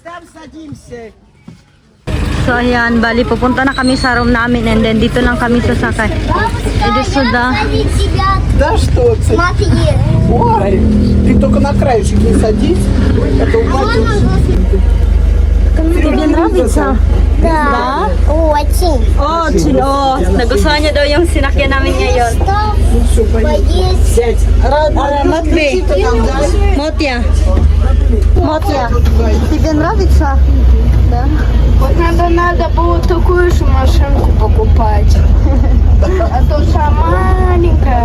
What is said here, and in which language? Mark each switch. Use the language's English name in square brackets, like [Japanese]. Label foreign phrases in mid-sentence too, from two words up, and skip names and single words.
[Filipino] So ayan, bali pupunta na kami sa room namin [English] and then [Filipino] dito lang kami sasakay. [Russian] Iди сюда. Да что ты? Смотри. Ой, ты только на краешек не садись. Это упадешь. Тебе нравится? Да. Очень. [Filipino] Oh, Chino. Nagustuhan niya daw yung sinakyan namin ngayon. [Russian] Ну все, поедем. Поесть. Сядь. Матвей. Включи-ка нам, да? Мотя. Мотя. Тебе нравится? Да. Вот надо было такую же машинку покупать. А то вся маленькая.